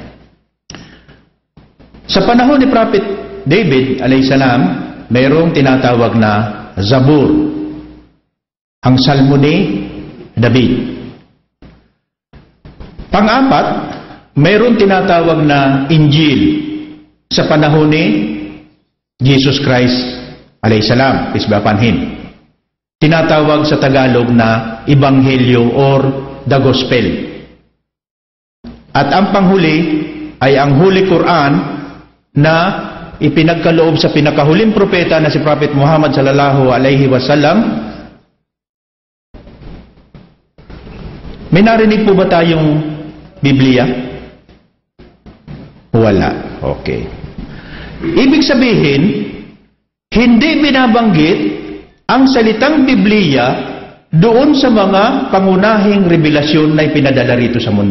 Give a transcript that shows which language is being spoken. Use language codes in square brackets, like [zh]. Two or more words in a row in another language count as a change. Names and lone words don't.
[tl] Sa panahon ni Prophet David alayhisalam, mayroong tinatawag na Zabur. Ang salmo ni David. Pang-apat, mayroong tinatawag na Injil sa panahon ni Jesus Christ alayhisalam, [en] peace be upon him. [tl] Tinatawag sa Tagalog na Ebanghelyo [en] or the Gospel. [tl] At ang panghuli ay ang Holy Quran na ipinagkaloob sa pinakahuling propeta na si Prophet Muhammad [ar] صلى الله عليه وسلم. [tl] May narinig po ba tayong Biblia? Wala. Okay. Ibig sabihin, hindi binabanggit ang salitang Biblia doon sa mga pangunahing revelasyon na ipinadala rito sa mundo.